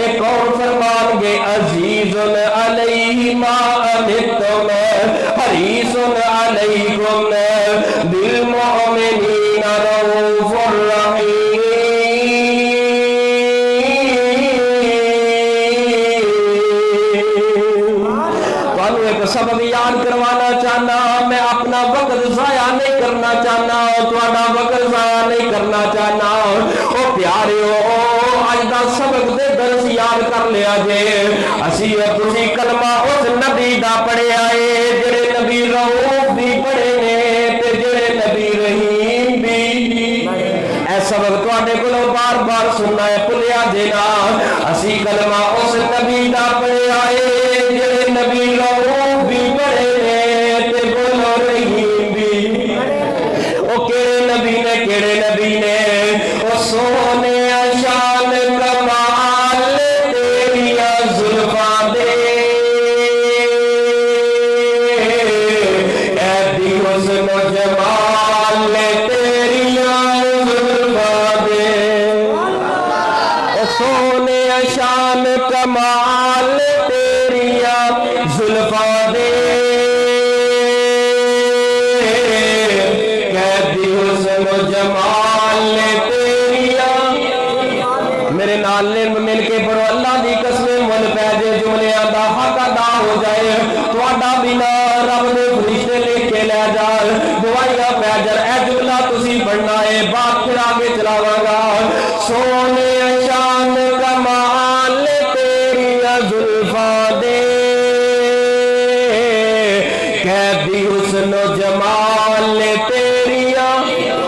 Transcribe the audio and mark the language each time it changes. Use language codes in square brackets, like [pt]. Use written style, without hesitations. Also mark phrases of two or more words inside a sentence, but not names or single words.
[pa] ایک اور فرمان گے [ar] عزیز علیہ ما عنتم حریص علیکم بالمؤمنین رؤوف رحیم۔ [pa] تو ایک سبب یاد کروانا چاہنا، میں اپنا وقت ضائع نہیں کرنا چاہنا، تھوڑا وقت ضائع نہیں کرنا چاہنا۔ او پیاریو اج دا سبق دے درس یاد کر لیا جے، اسی تسی کلمہ اس نبی دا پڑھیا ہے جڑے نبی رؤوف بھی پڑھے نے تے جڑے نبی رحیم بھی۔ اے سبق تواڈے کولوں بار بار سننا ہے، بھولیا جے نا۔ اسی کلمہ اس نبی دا پڑھیا ہے جڑے نبی رؤوف بھی پڑھے نے تے بولو رحیم بھی۔ او کیڑے نبی نے او سونے شان کمال تیریاں زلفاں دے، ایدی حسن و جمال تیریاں زلفاں دے، او سونے شان کمال تیریاں زلفاں دے، ایدی حسن و جمال تیریاں۔ میرے نال مل کے پڑھو، اللہ دی قسم مل پہ جے جملیاں دا حق ادا ہو جائے، تواڈا بنا رب نے فرشتے لکھ کے لے جان، دعائیاں پہ جان۔ اے جملہ تسی پڑھنا ہے، بات پھر آگے چلاواں گا۔ سونے شان کمال تیریاں زلفاں دے، قیدی حسن و جمال تیریاں